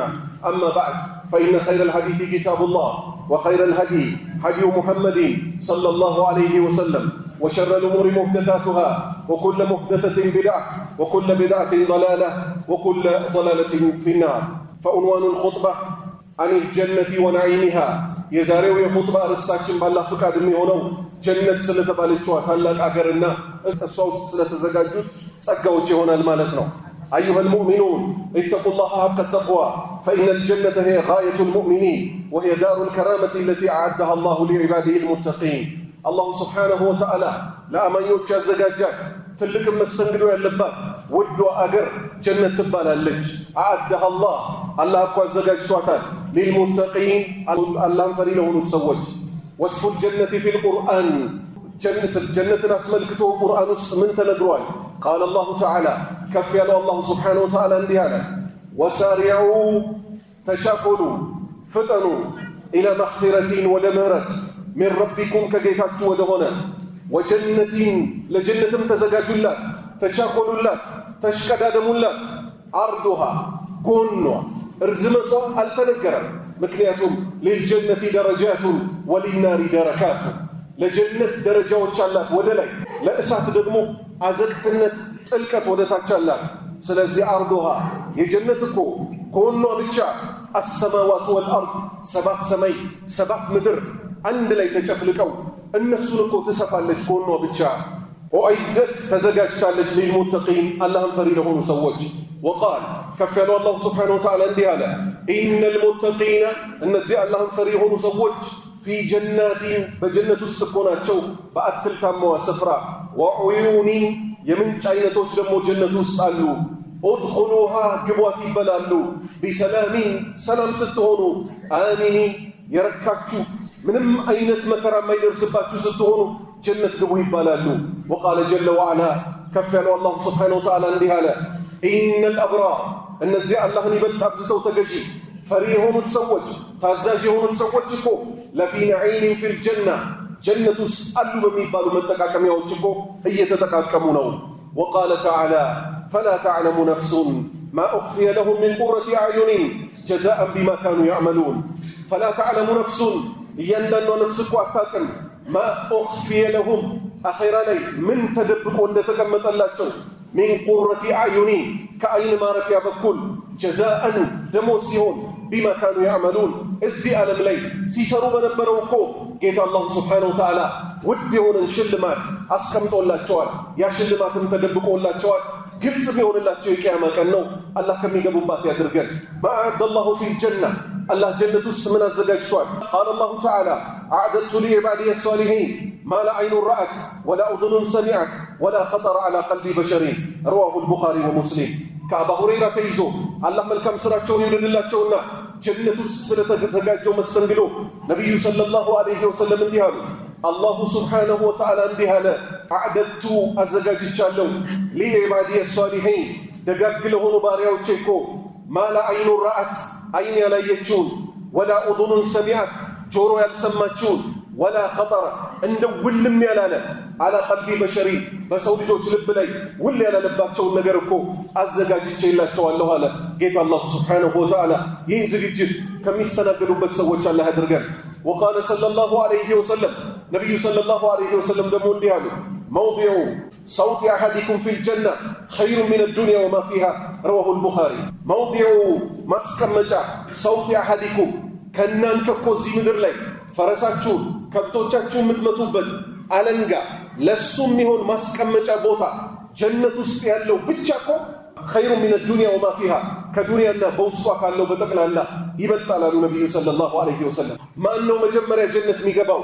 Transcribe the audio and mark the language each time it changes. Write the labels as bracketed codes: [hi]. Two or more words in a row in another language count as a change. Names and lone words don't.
[ar] أما بعد، فإن خير الحديث كتاب الله، وخير الهدي هدي محمد صلى الله عليه وسلم، وشر الأمور محدثاتها، وكل محدثة بدعة، وكل بدعة ضلالة، وكل ضلالة في النار. فعنوان الخطبة عن الجنة ونعيمها. [am] የዛሬው የኹጥባ ርዕሳችን ባላህ ፍቃድ የሚሆነው ጀነት ስለተባለችው ታላቅ አገርና እሷ ውስጥ ስለተዘጋጁት ጸጋዎች ይሆናል ማለት ነው። [ar] أيها المؤمنون اتقوا الله حق التقوى فإن الجنة هي غاية المؤمنين وهي دار الكرامة التي أعدها الله لعباده المتقين. الله سبحانه وتعالى [am] ለአማኞች ያዘጋጃት ትልቅ መስተንግዶ ያለባት ውድ አገር ጀነት ትባላለች። [ar] أعدها الله [am] አላህ እኮ አዘጋጅቷታል للمتقين አላህን ፈሪ ለሆኑት ሰዎች። [ar] وصف الجنة في القرآن [am] ጀነትን አስመልክቶ ቁርአን ውስጥ ምን ተነግሯል? [ar] قال الله تعالى [am] ከፍ ያለው አላህ [ar] سبحانه وتعالى [am] እንዲህ አለ وسارعوا ተቻኮሉ ፍጠኑ [ar] إلى مغفرة [am] ወደ ምህረት [ar] من ربكم [am] ከጌታችሁ ወደ ሆነ ወጀነቲን ለጀነትም ተዘጋጁላት፣ ተቻኮሉላት፣ ተሽቀዳደሙላት። አርዱሃ ጎኗ እርዝመቷ አልተነገረም። ምክንያቱም للجنة [ar] درجات وللنار دركات [am] ለጀነት ደረጃዎች አላት ወደ ላይ፣ ለእሳት ደግሞ አዘቅትነት ጥልቀት ወደ ታች አላት። ስለዚህ አርዱሃ የጀነት እኮ ጎኗ ብቻ [ar] السماوات والأرض [am] ሰባት ሰማይ ሰባት ምድር አንድ ላይ ተጨፍልቀው እነሱን እኮ ትሰፋለች ጎኗ ብቻ። ወአይደት ተዘጋጅታለች للمتقين አላህን ፈሪ ለሆኑ ሰዎች። وقال ከፍ ያለው አላህ [ar] سبحانه وتعالى [am] እንዲህ አለ [ar] إن المتقين [am] እነዚህ አላህን ፈሪ የሆኑ ሰዎች [ar] في جنات [am] በጀነት ውስጥ እኮ ናቸው በአትክልታማዋ ስፍራ። وعيون የምንጭ አይነቶች ደግሞ ጀነት ውስጥ አሉ። ادخلوها ግቧት ይበላሉ። بسلام ሰላም ስትሆኑ፣ آمنين የረካችሁ ምንም አይነት መከራ የማይደርስባችሁ ስትሆኑ ጀነት ግቡ ይባላሉ። [ar] وقال جل وعلا [am] ከፍ ያለው አላህ [ar] سبحانه وتعالى [am] እንዲህ አለ [ar] إن الأبرار [am] እነዚህ አላህን ይበልጥ አብዝተው ተገዢ ፈሪ የሆኑት ሰዎች፣ ታዛዥ የሆኑት ሰዎች እኮ [ar] لفي نعيم في الجنة [am] ጀነት ውስጥ አሉ በሚባሉ መጠቃቀሚያዎች እኮ እየተጠቃቀሙ ነው። [ar] وقال تعالى فلا تعلم نفس ما أخفي لهم من قرة أعين جزاء بما كانوا يعملون. فلا تعلم نفس [am] እያንዳንዷ ነፍስ እኮ አታውቅም [ar] ما أخفي لهم [am] አኺራ ላይ ምን ተደብቆ እንደተቀመጠላቸው [ar] من قرة أعين [am] ከአይን ማረፊያ በኩል ጀዛአን ደሞዝ ሲሆን [ar] بما كانوا يعملون [am] እዚህ ዓለም ላይ ሲሰሩ በነበረው እኮ ጌታ አላህ [ar] سبحانه وتعالى [am] ውድ የሆነን ሽልማት አስቀምጦላቸዋል። ያ ሽልማትም ተደብቆላቸዋል። ግልጽ የሚሆንላቸው የቂያማ ቀን ነው። አላህ ከሚገቡባት ያድርገን። ማዕደ [ar] الله في الجنة الله [am] ጀነት ውስጥ ምን አዘጋጅቷል? [ar] قال الله تعالى أعددت لعبادي الصالحين ما لا عين رأت ولا أذن سمعت ولا خطر على قلب بشر رواه البخاري ومسلم. [am] ከአባ ሁረይራ ተይዞ አላህ መልካም ስራቸውን ይውደድላቸውና ጀነት ውስጥ ስለተዘጋጀው መስተንግዶ ነብዩ [ar] صلى الله عليه [am] ወሰለም እንዲህ አሉ። [ar] الله سبحانه وتعالى [am] እንዲህ አለ አዕደቱ አዘጋጅቻለሁ [ar] لعبادي الصالحين [am] ደጋግ ለሆኑ ባሪያዎቼ እኮ [ar] ما لا عين رأت [am] አይን ያላየችውን [ar] ولا أذن سمعت [am] ጆሮ ያልሰማችውን [ar] ولا خطر [am] እንደ ውልም ያላለ [ar] على قلب بشر [am] በሰው ልጆች ልብ ላይ ውል ያላለባቸውን ነገር እኮ አዘጋጅቼላቸዋለሁ አለ ጌታ አላህ [ar] سبحانه وتعالى። [am] ይህን ዝግጅት ከሚስተናገዱበት ሰዎች አላህ ያድርገን። [ar] وقال صلى الله عليه وسلم [am] ነቢዩ [ar] صلى الله عليه وسلم [am] ደግሞ እንዲህ አሉ፣ [ar] موضع سوط أحدكم في الجنة خير من الدنيا وما فيها رواه البخاري። [am] መውዲዑ ማስቀመጫ [ar] سوط أحدكم [am] ከእናንተ እኮ እዚህ ምድር ላይ ፈረሳችሁን ከብቶቻችሁን የምትመቱበት አለንጋ ለሱ የሚሆን ማስቀመጫ ቦታ ጀነት ውስጥ ያለው ብቻ እኮ [ar] خير من الدنيا وما فيها [am] ከዱንያና በውስጧ ካለው በጠቅላላ ይበልጣል አሉ ነቢዩ [ar] صلى الله عليه وسلم። [am] ማን ነው መጀመሪያ ጀነት የሚገባው?